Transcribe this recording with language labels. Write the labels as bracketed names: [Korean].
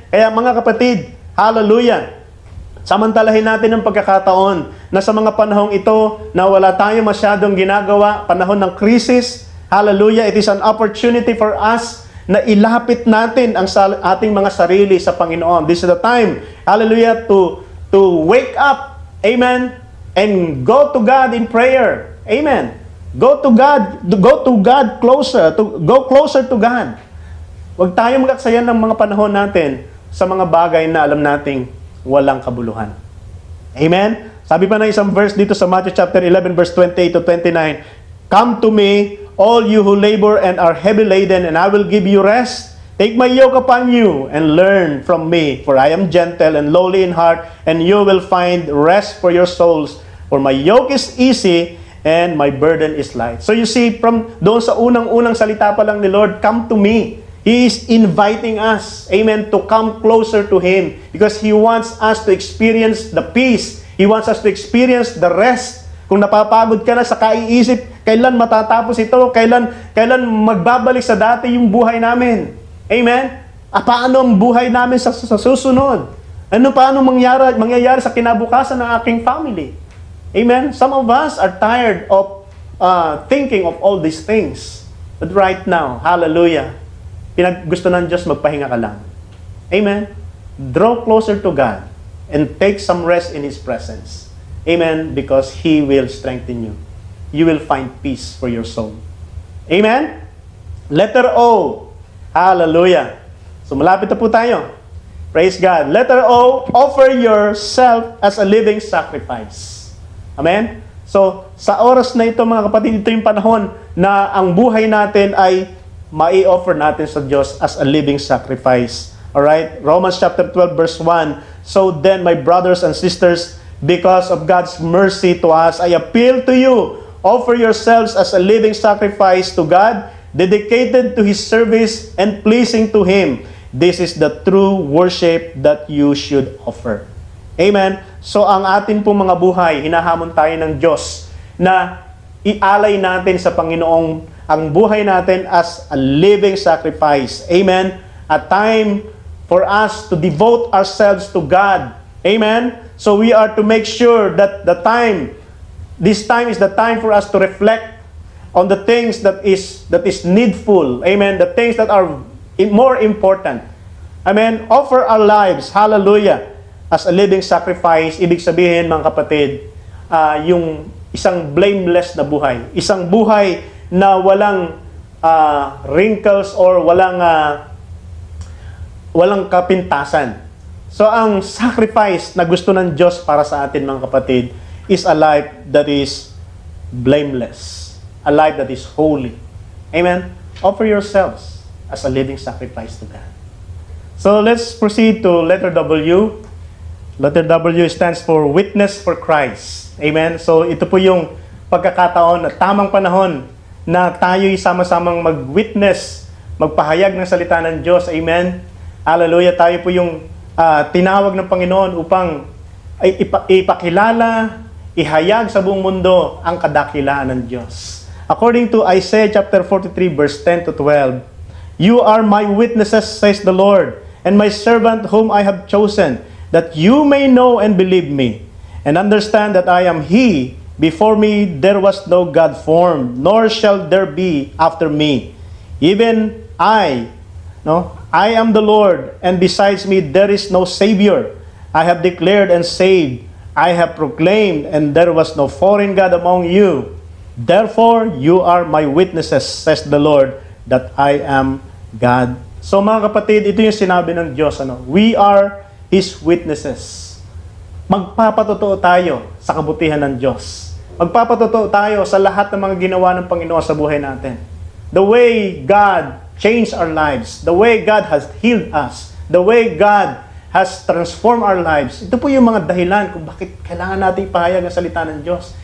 [Filipino] Kaya mga kapatid, hallelujah, samantalahin natin ang pagkakataon na sa mga panahong ito na wala tayong masyadong ginagawa, panahon ng krisis, hallelujah, [English] it is an opportunity for us [Filipino] na ilapit natin ang ating mga sarili sa Panginoon. [English] This is the time, hallelujah, to wake up, amen, and go to God in prayer. Amen. Go to God closer, go closer to God. [Filipino] Huwag tayong mag-aksayan ng mga panahon natin sa mga bagay na alam nating walang kabuluhan. Amen? Sabi pa na isang verse dito sa [English] Matthew chapter 11 verse 28 to 29, come to me, all you who labor and are heavy laden, and I will give you rest. Take my yoke upon you and learn from me, for I am gentle and lowly in heart, and you will find rest for your souls. For my yoke is easy and my burden is light. So you see, from [Filipino] doon sa unang-unang salita pa lang ni [English] Lord, come to me. He is inviting us, amen, to come closer to Him because He wants us to experience the peace. He wants us to experience the rest. [Filipino] Kung napapagod ka na sa kaiisip, kailan matatapos ito? Kailan magbabalik sa dati yung buhay namin? Amen? Paano ang buhay namin sa susunod? Paano mangyayari sa kinabukasan ng aking family? Amen? [English] Some of us are tired of thinking of all these things. But right now, [Filipino] hallelujah, gusto ng Diyos magpahinga ka lang. Amen? [English] Draw closer to God and take some rest in His presence. Amen? Because He will strengthen you. You will find peace for your soul. Amen? Letter O. Hallelujah. [Filipino] So malapit na po tayo. Praise God. [English] Letter O, offer yourself as a living sacrifice. Amen? [Filipino] So, sa oras na ito mga kapatid, ito yung panahon na ang buhay natin ay mai-offer natin sa Diyos [English] as a living sacrifice. Alright? Romans chapter 12 verse 1. So then, my brothers and sisters, because of God's mercy to us, I appeal to you, offer yourselves as a living sacrifice to God, dedicated to His service and pleasing to Him. This is the true worship that you should offer. Amen? [Filipino] So ang atin pong mga buhay, hinahamon tayo ng Diyos na ialay natin sa Panginoong ang buhay natin [English] as a living sacrifice. Amen? A time for us to devote ourselves to God. Amen? So we are to make sure that this time is the time for us to reflect on the things that is needful. Amen? The things that are more important. Amen? Offer our lives, hallelujah, as a living sacrifice. [Filipino] Ibig sabihin, mga kapatid, yung isang blameless na buhay. Isang buhay na walang wrinkles or walang kapintasan. So ang sacrifice na gusto ng Diyos para sa atin, mga kapatid, [English] is a life that is blameless. A life that is holy. Amen? Offer yourselves as a living sacrifice to God. So let's proceed to letter W. Letter W stands for witness for Christ. Amen? [Filipino] So ito po yung pagkakataon na tamang panahon na tayo'y sama-samang mag-witness, magpahayag ng salita ng Diyos. Amen? Hallelujah. Tayo po yung tinawag ng Panginoon upang ipakilala, ihayag sa buong mundo ang kadakilaan ng Diyos. [English] According to Isaiah chapter 43 verse 10 to 12, "You are my witnesses, says the Lord, and my servant whom I have chosen, that you may know and believe me, and understand that I am He. Before me there was no God formed, nor shall there be after me. Even I am the Lord, and besides me there is no Savior. I have declared and saved. I have proclaimed, and there was no foreign God among you. Therefore, you are my witnesses, says the Lord, that I am God." [Filipino] So mga kapatid, ito yung sinabi ng Diyos. [English] We are His witnesses. [Filipino] Magpapatotoo tayo sa kabutihan ng Diyos. Magpapatotoo tayo sa lahat ng mga ginawa ng Panginoon sa buhay natin. [English] The way God changed our lives, the way God has healed us, the way God has transformed our lives. [Filipino] Ito po yung mga dahilan kung bakit kailangan natin ipahayag ang salita ng Diyos.